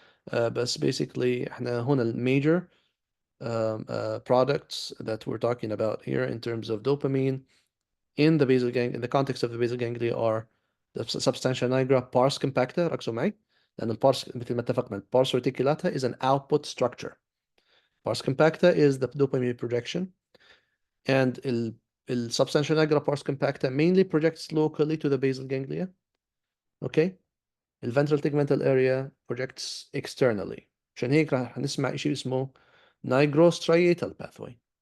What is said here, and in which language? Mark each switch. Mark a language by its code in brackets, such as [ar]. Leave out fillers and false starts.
[en] But basically [ar] احنا هنا [en] major products that we're talking about here in terms of dopamine in the basal gang in the context of the basal ganglia are the substantia nigra pars compacta. [ar] ركزوا معي لأن البارس مثل ما اتفقنا البارس [en] reticulata is an output structure. Pars compacta is the dopamine projection, and substantia nigra pars compacta mainly projects locally to the basal ganglia. Okay, the ventral tegmental area projects externally. [ar] عشان هيك راح نسمع شيء اسمه nigrostriatal pathway.